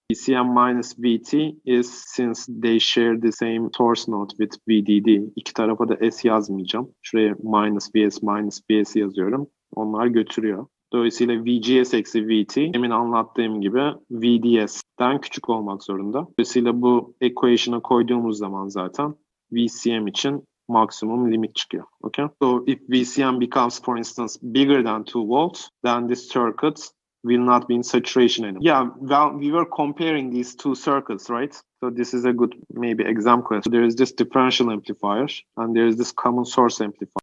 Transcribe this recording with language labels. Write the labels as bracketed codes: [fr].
[en] VCM minus VT is, since they share the same source node with VDD. [tr] İki tarafa da S yazmayacağım. Şuraya minus VS yazıyorum. Onlar götürüyor. Dolayısıyla VGS eksi VT, emin anlattığım gibi VDS'den küçük olmak zorunda. Dolayısıyla bu equation'a koyduğumuz zaman zaten VCM için maximum limit çıkıyor. [en] Okay? So if VCM becomes, for instance, bigger than 2 volts, then this circuit will not be in saturation anymore. Yeah, well, we were comparing these two circuits, right? So this is a good maybe exam question. So there is this differential amplifier and there is this common source amplifier.